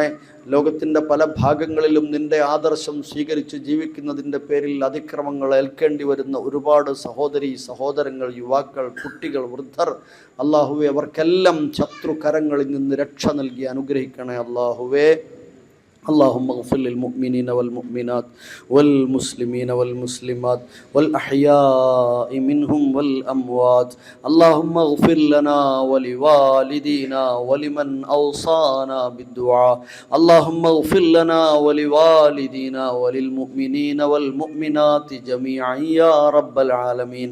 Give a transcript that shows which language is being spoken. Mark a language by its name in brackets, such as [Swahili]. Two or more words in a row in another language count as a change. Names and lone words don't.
[Malayalam] ലോകത്തിൻ്റെ പല ഭാഗങ്ങളിലും നിൻ്റെ ആദർശം സ്വീകരിച്ച് ജീവിക്കുന്നതിൻ്റെ പേരിൽ അതിക്രമങ്ങൾ ഏൽക്കേണ്ടി വരുന്ന ഒരുപാട് സഹോദരീ സഹോദരങ്ങൾ, യുവാക്കൾ, കുട്ടികൾ, വൃദ്ധർ, അല്ലാഹുവേ, അവർക്കെല്ലാം ശത്രുകരങ്ങളിൽ നിന്ന് രക്ഷ നൽകി അനുഗ്രഹിക്കണേ അല്ലാഹുവേ. [Arabic] اللهم اغفر للمؤمنين والمؤمنات والمسلمين والمسلمات والأحياء منهم والأموات. اللهم اغفر لنا ولوالدينا ولمن أوصانا بالدعاء. اللهم اغفر لنا ولوالدينا وللمؤمنين والمؤمنات جميعا يا رب العالمين.